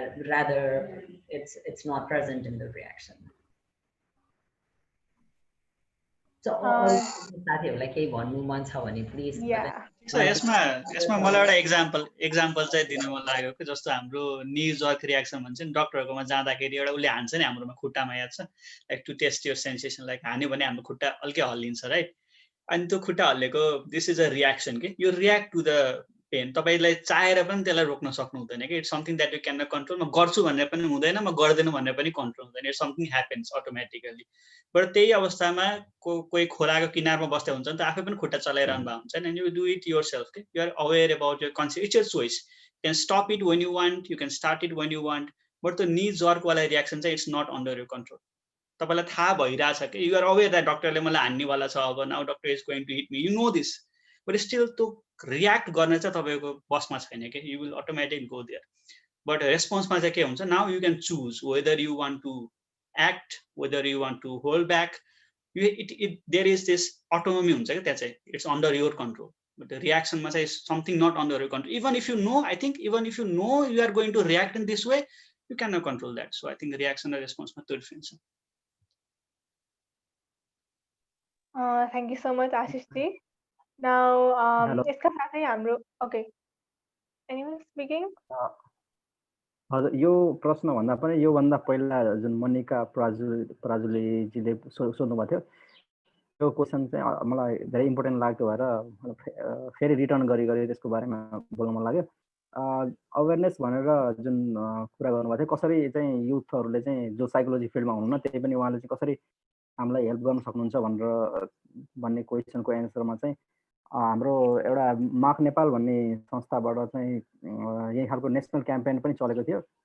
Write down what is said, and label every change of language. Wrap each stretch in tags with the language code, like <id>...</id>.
<en>Rather, it's not present in the reaction.</en> <ne>So साथीहरूलाई केही भन्नु मन छ भने प्लिज. So यसमा मलाई एउटा एक्जाम्पल चाहिँ दिन मन लाग्यो कि जस्तो हाम्रो नी जर्क रियाक्सन भन्छ नि, डक्टरकोमा जाँदाखेरि एउटा उसले हान्छ नि हाम्रोमा खुट्टामा, याद छ,</ne> <en>like to test your sensation,</en> <ne>like हान्यो भने हाम्रो खुट्टा अल्कै हल्लिन्छ, राइट? अनि त्यो खुट्टा हल्लेको</ne> <en>This is a reaction कि you react to the pain.</en> <ne>तपाईँलाई चाहेर पनि त्यसलाई रोक्न सक्नु हुँदैन कि</ne> <en>It's something that you can not control.</en> <ne>म गर्छु भनेर पनि हुँदैन, म गर्दैन भनेर पनि कन्ट्रोल हुँदैन.</ne> <en>It's something happens automatically.</en> <ne>But त्यही अवस्थामा कोही खोलाको किनारमा बस्दै हुन्छ नि त, आफै पनि खुट्टा चलाइरहनु भएको हुन्छ नि,</ne> <en>You do it yourself कि you are aware about your conscious. It's your choice. You can stop it when you want, you can start it when you want. But त्यो knee जर्कवाला reaction चाहिँ it's not under your control.</en> <ne>तपाईँलाई थाहा भइरहेछ कि</ne> <en>you are aware that डक्टरले मलाई हान्नेवाला छ, अब now doctor is going to hit me, you know this, but still</en> <ne>त्यो रियाक्ट गर्ने चाहिँ तपाईँको बसमा छैन कि</ne> <en>You will automatic go there. But</en> <ne>रेस्पोन्समा चाहिँ के हुन्छ,</ne> <en>Now you can choose whether you want to act, whether you want to hold back. There is this autonomy</en> <ne>हुन्छ कि त्यहाँ चाहिँ</ne> <en>It's under your control. But रियाक्सनमा चाहिँ something not under your control. Even if you know, I think even if you know you are going to react in this way, you can not control that.</en> <ne>So I think reaction र रेस्पोन्समा त्यो difference छ.</ne> <en>Thank you so much, Ashish ji. Now,</en> <ne>यसका साथै हाम्रो,</ne> <en>okay, anyone speaking?</en> <ne>हजुर यो प्रश्न भन्दा पनि योभन्दा पहिला जुन मनिका पराजुलीजीले सोध्नु भएको थियो त्यो क्वेसन चाहिँ मलाई धेरै इम्पोर्टेन्ट लाग्यो भएर फेरि रिटर्न गरी त्यसको बारेमा बोल्न मन लाग्यो। अवेरनेस भनेर जुन कुरा गर्नुभएको थियो कसरी चाहिँ युथहरूले चाहिँ जो साइकोलोजी फिल्डमा हुनुहुन्न त्यही पनि उहाँले चाहिँ कसरी हामीलाई हेल्प गर्न सक्नुहुन्छ भनेर भन्ने क्वेसनको एन्सरमा चाहिँ हाम्रो एउटा मार्क नेपाल भन्ने संस्थाबाट चाहिँ यही खालको नेसनल क्याम्पेन पनि चलेको थियो।</ne>